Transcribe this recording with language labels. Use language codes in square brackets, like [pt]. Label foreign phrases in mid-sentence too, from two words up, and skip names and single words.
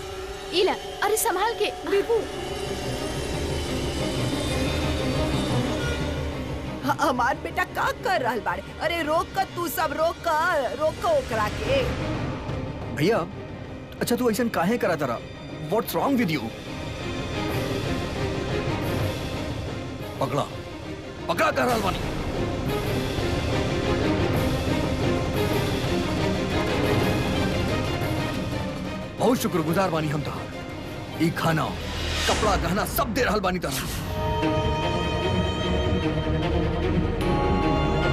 [bho] इला, अरे संभाल के। दीपू हमार बेटा का कर रहल बाड़े? अरे रोक कर, तू सब रोक ओकरा के। भैया, अच्छा तू ऐसा काहे करा तारा? [en] What's wrong with you? [bho] पकड़ा कर रहल बानी। बहुत शुक्रगुजार बानी हम तहार। ई खाना, कपड़ा, गहना सब दे रहल बानी तहार।